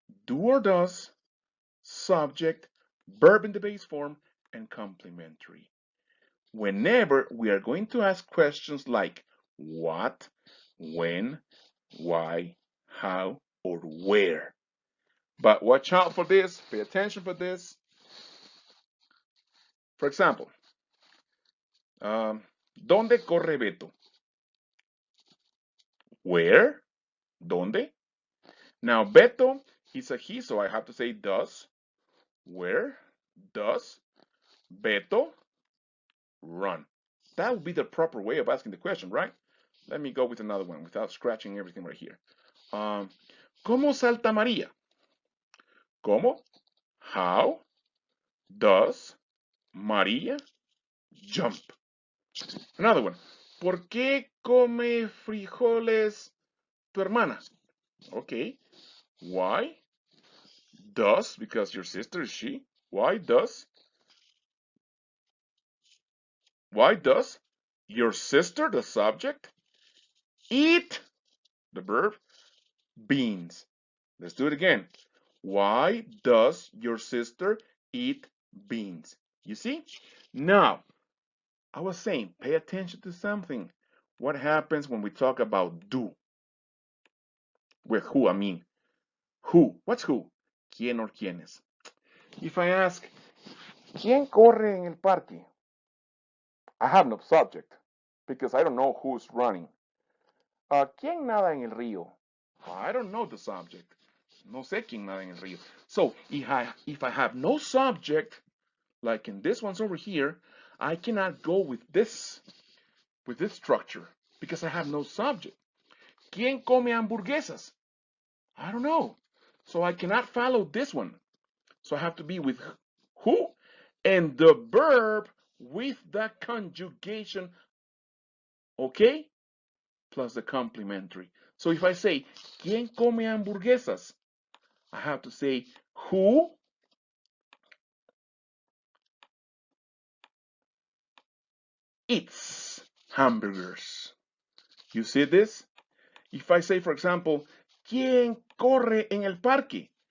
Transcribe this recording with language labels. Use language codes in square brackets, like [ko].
[en] Do or does, subject, verb in the base form, and complementary. Whenever we are going to ask questions like what, when, why, how, or where. But watch out for this, pay attention for this. [es] For example, ¿dónde corre Beto? [en] Where? [es] ¿Dónde? [en] Now, Beto, he's a he, so I have to say does. Where does Beto run? That would be the proper way of asking the question, right? Let me go with another one without scratching everything right here. [es] ¿Cómo salta María? ¿Cómo? [en] How does María jump? Another one. [es] ¿Por qué come frijoles tu hermana? [en] Okay. Why does, because your sister is she, why does your sister, the subject, eat, the verb, beans? Let's do it again. Why does your sister eat beans? You see? Now, I was saying, pay attention to something. What happens when we talk about do? With who, I mean. Who? What's who? [es] ¿Quién [en] or [es] quiénes? If I ask, ¿quién corre en el parque? [en] I have no subject because I don't know who's running. [es] ¿Quién nada en el río? [en] I don't know the subject. [es] No sé quién nada en el río. [en] So if I have no subject, like in this one's over here, I cannot go with this structure because I have no subject. [es] ¿Quién come hamburguesas? [en] I don't know. So I cannot follow this one. So I have to be with who and the verb with the conjugation, okay? Plus the complementary. So if I say, [es] ¿quién come hamburguesas? [en] I have to say, who eats hamburgers? You see this? If I say, for example, [es] ¿quién corre en el parque?